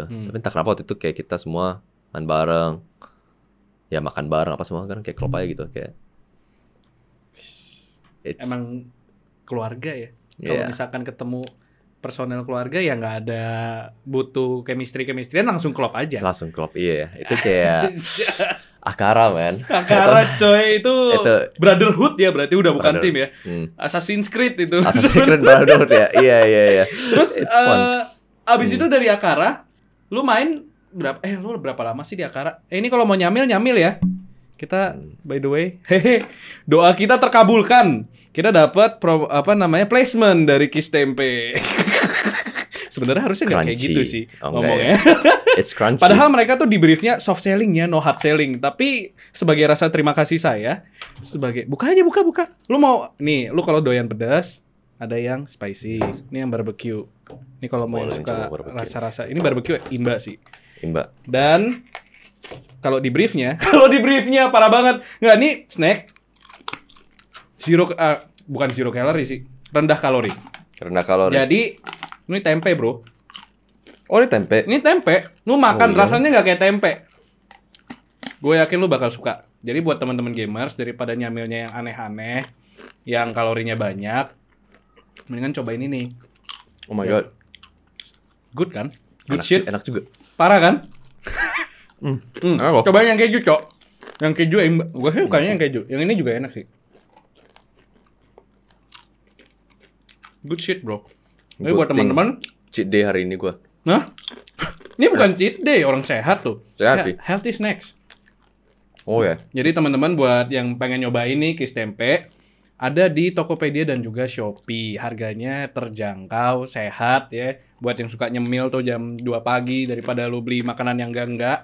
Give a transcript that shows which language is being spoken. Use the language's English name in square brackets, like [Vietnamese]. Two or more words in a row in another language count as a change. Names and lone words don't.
[Indonesian] Tapi entah kenapa waktu itu kayak kita semua main bareng, ya makan bareng apa semua kan kayak klop aja gitu kayak. Emang keluarga ya. Kalau [English] Yeah. [Indonesian] misalkan ketemu personel keluarga ya nggak ada butuh chemistry-chemistry langsung klop aja. Langsung klop, iya. Itu kayak Akara, man. Akara coy itu brotherhood ya berarti udah bukan [English] Brother. [Indonesian] tim ya. [English] Assassin's Creed [Indonesian] itu. Assassin's Creed Brotherhood ya. Iya. Terus [English] It's fun. [Indonesian] abis itu dari Akara lu main lu berapa lama sih di Akara? Ini kalau mau nyamil ya. Kita [English] by the way, [Indonesian] doa kita terkabulkan. Kita dapat placement dari Kiss Tempe. Sebenarnya harusnya nggak kayak [English] Crunchy. [Indonesian] gitu sih Oh, ngomongnya. [English] It's crunchy. [Indonesian] Padahal mereka tuh di briefnya [English] soft selling [Indonesian] ya, [English] no hard selling. [Indonesian] Tapi sebagai rasa terima kasih saya, buka aja. Lu mau nih, lu kalau doyan pedas, ada yang spicy. Ini yang barbecue. Ini kalau mau yang Boleh suka coba barbecue. rasa-rasa, ini barbecue imba sih. Imba. Dan kalau di briefnya parah banget. Nggak, nih snack bukan [English] zero calorie [Indonesian] sih, rendah kalori. Rendah kalori. Jadi ini tempe bro. Oh, ini tempe. Ini tempe, lu makan Oh, iya. rasanya nggak kayak tempe. Gue yakin lu bakal suka. Jadi buat teman-teman gamers daripada nyamilnya yang aneh-aneh, yang kalorinya banyak, mendingan cobain ini. [English] Oh my god. Good [Indonesian] kan? [English] Good [Indonesian] Enak, [English] shit. [Indonesian] enak juga. Parah kan? Enak kok. Cobain yang keju, Cok. Yang keju, gue sih sukanya yang keju. Yang ini juga enak sih. [English] Good shit, bro. [Indonesian] Ini buat [English] Good thing. [Indonesian] teman-teman. [English] Cheat day [Indonesian] hari ini gua. Nah, ini bukan [English] cheat day, [Indonesian] orang sehat tuh. Sehat sih. [English] Healthy snacks. [Indonesian] Oh ya. Jadi teman-teman buat yang pengen nyobain nih Kiss Tempe, ada di Tokopedia dan juga Shopee. Harganya terjangkau, sehat ya. Buat yang suka nyemil tuh jam 2 pagi daripada lu beli makanan yang enggak.